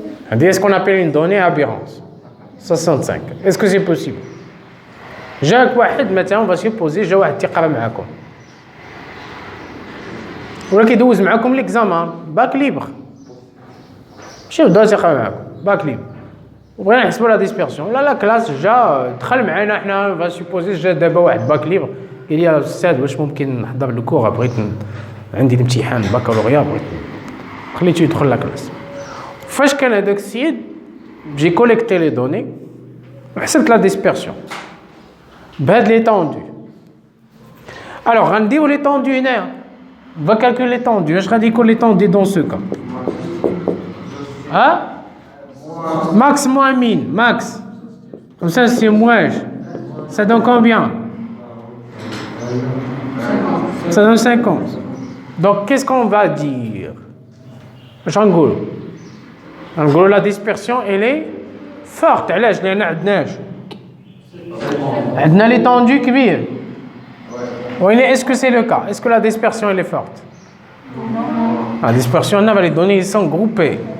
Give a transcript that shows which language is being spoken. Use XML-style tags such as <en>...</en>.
<fr>C'est ce qu'on appelle une donnée aberrante. 65. Est-ce que c'est possible?</fr> <ar>جاك واحد مثلا</ar> <fr>on va supposer</fr> <ar>جا واحد تيقرا معاكم ولا كيدوز معاكم ليكزامان باك ليبر ماشي بدا تيقرا معاكم باك ليبر وبغينا نحسبوا لا ديسبيرسيون لا كلاس جا دخل معنا حنا on va supposer جا دابا واحد باك ليبر قال لي الاستاذ واش ممكن نحضر الكور بغيت عندي الامتحان البكالوريا بغيت خليته يدخل لا كلاس فاش كان هذاك السيد</ar> <fr>j'ai collecté les données</fr> <ar>وحسبت la dispersion بهاد l'étendue.</ar> <fr>Alors</fr> <ar>غنديو</ar> <fr>l'étendue هنا on va calculer l'étendue.</fr> <ar>واش غادي يكون</ar> <fr>l'étendue dans ce cas max moins min max comme ça c'est moins ça donne combien? Ça donne 50. Donc qu'est-ce qu'on va dire?</fr> <ar>نقولوا</ar> <fr>la dispersion elle est forte.</fr> <ar>علاش؟ لأن عندنا l'étendue كبير.</ar> <fr>Oui, est-ce que c'est le cas? Est-ce que la dispersion elle est forte? La dispersion, les données sont groupées.</fr>